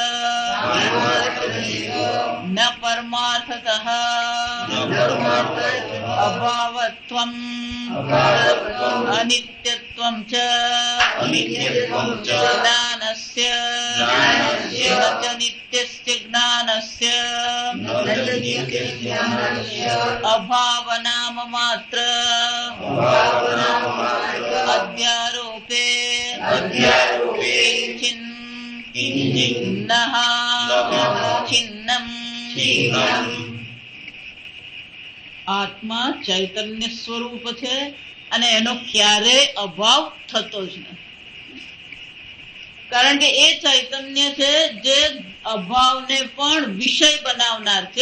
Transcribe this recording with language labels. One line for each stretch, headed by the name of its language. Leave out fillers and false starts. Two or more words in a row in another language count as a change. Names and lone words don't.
Sanskrit: न परमार्थतः अभावत्वं अनित्यत्वं च ज्ञानस्य न च नित्यस्य ज्ञानस्य अभावनाम मात्र अध्यारोपे ચિન્નઃ છિન્નમ
Gujarati: આત્મા ચૈતન્ય સ્વરૂપ છે અને એનો ક્યારેય અભાવ થતો જ નથી. કારણ કે એ ચૈતન્ય છે જે અભાવને પણ વિષય બનાવનાર છે.